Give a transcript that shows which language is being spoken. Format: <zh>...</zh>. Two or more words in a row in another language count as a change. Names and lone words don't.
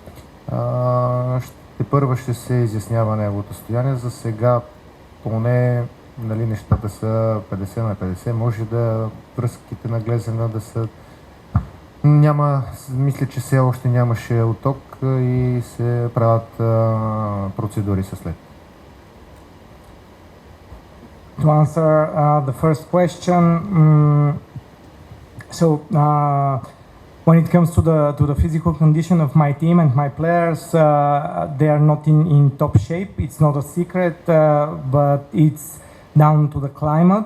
<bg>Първа ще се изяснява неговото състояние. За сега поне нали, нещата са 50 на 50. Може да връзките на Глезена да са... Мисля, че все още нямаше отток и се правят процедури със след.</bg> <en>To answer the first question, when it comes to the physical condition of my team and my players, they are not in top shape. It's not a secret, but it's down to the climate.</en>